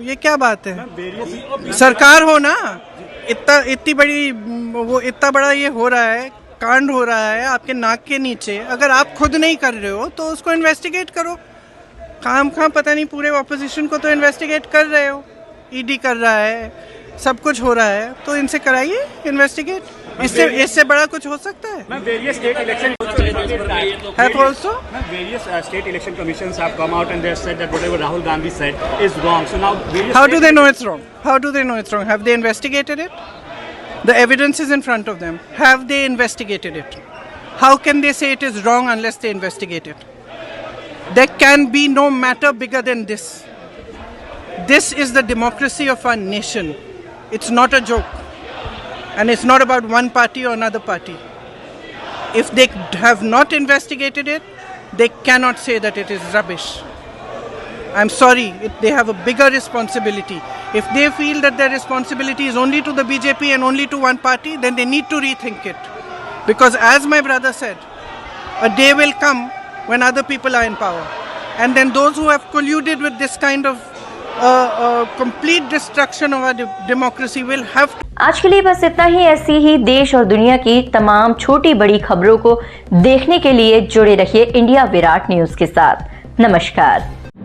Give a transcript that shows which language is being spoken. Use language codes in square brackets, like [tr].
[hi] ये क्या बात है? सरकार हो ना, इतनी बड़ी वो इतना बड़ा ये हो रहा है, कांड हो रहा है आपके नाक के नीचे। अगर आप खुद नहीं कर रहे हो तो उसको इन्वेस्टिगेट करो। खाम पता नहीं पूरे ऑपोजिशन को तो इन्वेस्टिगेट कर रहे हो, ईडी कर रहा है, सब कुछ हो रहा है, तो इनसे कराइए इन्वेस्टिगेट। इससे बड़ा कुछ हो सकता है? [en] Various state election have also various state election commissions have come out and they have said that whatever Rahul Gandhi said is wrong. So now how do they know it's wrong? How do they know it's wrong? Have they investigated it? The evidence is in front of them. Have they investigated it? How can they say it is wrong unless they investigate it? There can be no matter bigger than this. This is the democracy of our nation. It's not a joke. And it's not about one party or another party. If they have not investigated it, they cannot say that it is rubbish. I'm sorry, they have a bigger responsibility. If they feel that their responsibility is only to the BJP and only to one party, then they need to rethink it. Because as my brother said, a day will come when other people are in power. And then those who have colluded with this kind of complete destruction of our democracy will have to... [hi] आज के लिए बस इतना ही। ऐसी ही देश और दुनिया की तमाम छोटी बड़ी खबरों को देखने के लिए जुड़े रहिए इंडिया विराट न्यूज के साथ। नमस्कार।